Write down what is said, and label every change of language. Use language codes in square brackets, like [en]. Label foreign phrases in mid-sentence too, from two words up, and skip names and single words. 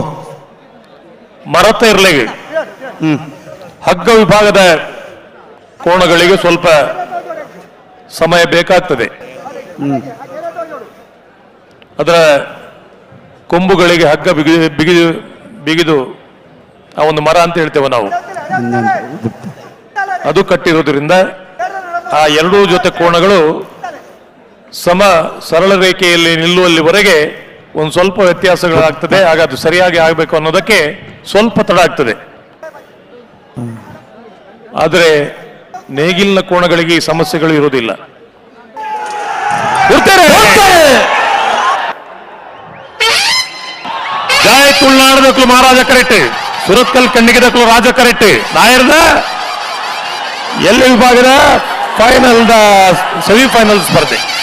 [kn] ಮರತ ಇರ್ಲಿಗೆ ಹಗ್ಗ ವಿಭಾಗದ ಕೋಣಗಳಿಗೆ ಸ್ವಲ್ಪ ಸಮಯ ಬೇಕಾಗ್ತದೆ ಅದರ ಕೊಂಬುಗಳಿಗೆ ಹಗ್ಗ ಬಿಗಿದು ಆ ಒಂದು ಮರ ಅಂತ ಹೇಳ್ತೇವೆ ನಾವು ಅದು ಕಟ್ಟಿರೋದ್ರಿಂದ ಆ ಎರಡೂ ಜೊತೆ ಕೋಣಗಳು ಸರಳ ರೇಖೆಯಲ್ಲಿ ನಿಲ್ಲುವಲ್ಲಿವರೆಗೆ ಒಂದು ಸ್ವಲ್ಪ ವ್ಯತ್ಯಾಸಗಳಾಗ್ತದೆ ಆಗ ಅದು ಸರಿಯಾಗಿ ಆಗಬೇಕು ಅನ್ನೋದಕ್ಕೆ ಸ್ವಲ್ಪ ತಡ ಆಗ್ತದೆ. ಆದರೆ ನೇಗಿಲಿನ ಕೋಣಗಳಿಗೆ ಈ ಸಮಸ್ಯೆಗಳು ಇರುವುದಿಲ್ಲ. [tcy] ಜಯ ತುಳುನಾಡು ದಕ್ಕಲು ಮಹಾರಾಜ ಕರೆಟ್, ಸುರತ್ಕಲ್ ಕಂಡಿಗೆ ದಕ್ಕಲು ರಾಜ ಕರೆಟ್, ನಾಯರ್ದ ಎಲ್ಲ ವಿಭಾಗದ ಫೈನಲ್ದ ಸೆಮಿಫೈನಲ್ ಸ್ಪರ್ಧೆ